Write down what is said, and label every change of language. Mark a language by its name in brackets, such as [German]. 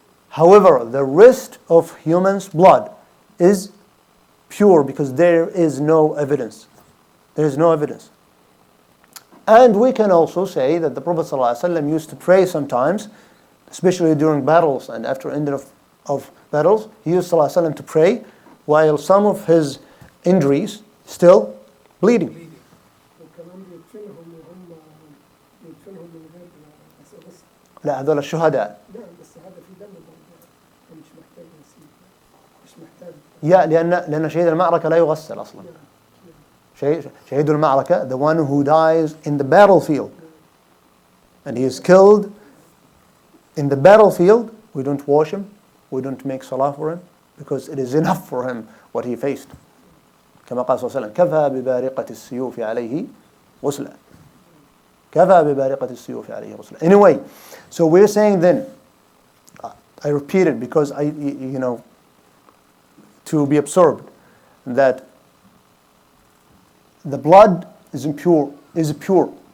[English] However, the rest of human's blood is pure because there is no evidence. There is no evidence. And we can also say that the Prophet ﷺ used to pray sometimes, especially during battles and after end of of battles, he used sallallahu alaihi wasallam to pray while some of his injuries still bleeding. [Arabic] وكمان بيدفنهم وهم بيدفنهم من غير بس لا هذول الشهداء. لا بس هذا في دم برضه فمش محتاج غسيل مش محتاج يا لأن شهيد المعركة لا يغسل أصلا. [English] شهيد المعركة, the one who dies in the battlefield, and he is killed in the battlefield, we don't wash him, we don't make salah for him, because it is enough for him what he faced. [Arabic] كما قال صلى الله عليه وسلم كفى ببارقة السيوف عليه غسلا. كفى ببارقة السيوف عليه غسلا. [English] Anyway, so we're saying then, I repeat it because to be absorbed, that the blood is impure, is pure.